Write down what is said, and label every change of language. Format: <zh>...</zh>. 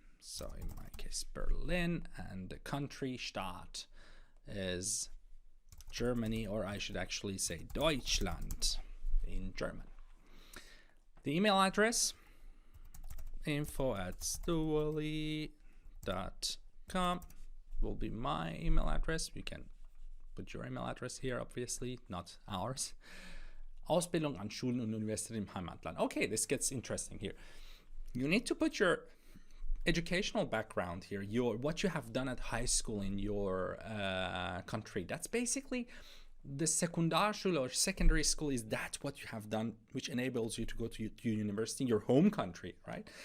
<en>So in my case, Berlin, and the country, Stadt, is Germany, or I should actually say Deutschland in German. The email address, info@stuoli.com, will be my email address. You can put your email address here, obviously, not ours.</en> <de>Ausbildung an Schulen und Universitäten im Heimatland.</de> <en>Okay, this gets interesting here. You need to put your educational background here, what you have done at high school in your country. That's basically the Sekundarschule or secondary school. Is that what you have done, which enables you to go to university in your home country, right?</en>